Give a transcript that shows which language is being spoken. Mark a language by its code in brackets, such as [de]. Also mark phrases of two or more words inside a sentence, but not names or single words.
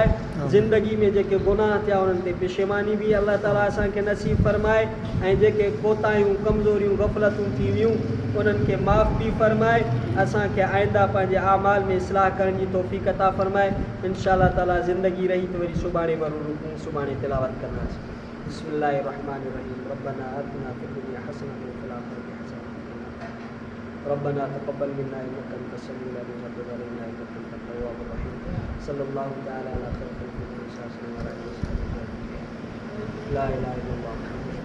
[sd] ज़िंदगी में जेके गुनाह थिया उन्हनि ते पेशेमानी बि [ar] الله تعالى [sd] असांखे नसीब फ़रमाए ऐं जेके कोताहियूं कमज़ोरियूं गफ़लतूं थी वियूं उन्हनि खे माफ़ बि फ़रमाए। असांखे आइंदा पंहिंजे आमाल में इस्लाह करण जी तौफ़ीक़ अता फ़रमाए। [ar] إن شاء الله تعالى [sd] ज़िंदगी रही त वरी सुभाणे सुभाणे तिलावत कंदासीं। [ar] بسم الله الرحمن الرحيم ربنا آتنا في الدنيا حسنة وفي الآخرة حسنة ربنا تقبل منا إنك أنت السميع العليم وتب علينا إنك أنت التواب الرحيم. صلى الله تعالى على خير الخلق لا إله إلا الله.